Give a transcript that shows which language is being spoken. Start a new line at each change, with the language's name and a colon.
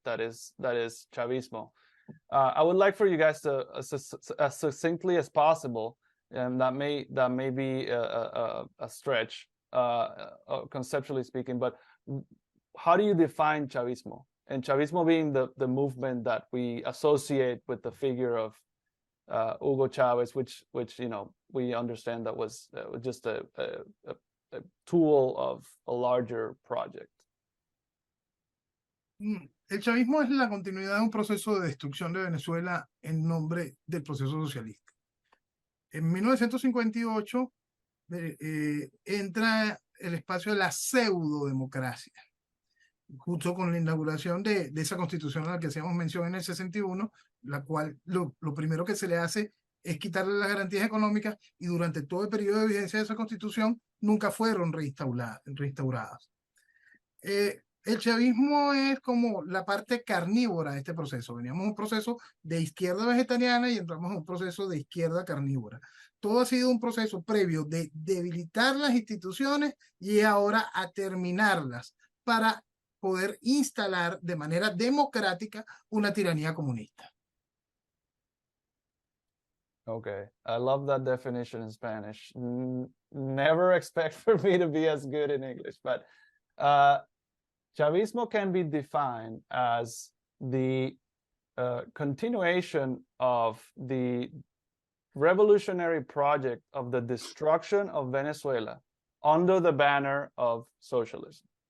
English: That is Chavismo. I would like for you guys to as succinctly as possible, and that may be a stretch conceptually speaking, but how do you define Chavismo? And Chavismo being the movement that we associate with the figure of Hugo Chavez, which we understand that was just a tool of a larger project.
Spanish: El chavismo es la continuidad de un proceso de destrucción de Venezuela en nombre del proceso socialista. En 1958 entra el espacio de la pseudo-democracia, justo con la inauguración de esa constitución a la que hacíamos mención en el 61, la cual lo primero que se le hace es quitarle las garantías económicas, y durante todo el periodo de vigencia de esa constitución nunca fueron reinstauradas. El chavismo es como la parte carnívora de este proceso. Veníamos de un proceso de izquierda vegetariana y entramos en un proceso de izquierda carnívora. Todo ha sido un proceso previo de debilitar las instituciones y ahora a terminarlas para poder instalar de manera democrática una tiranía comunista.
English: Okay, I love that definition in Spanish. Never expect for me to be as good in English, but Chavismo can be defined as the continuation of the revolutionary project of the destruction of Venezuela under the banner of socialism.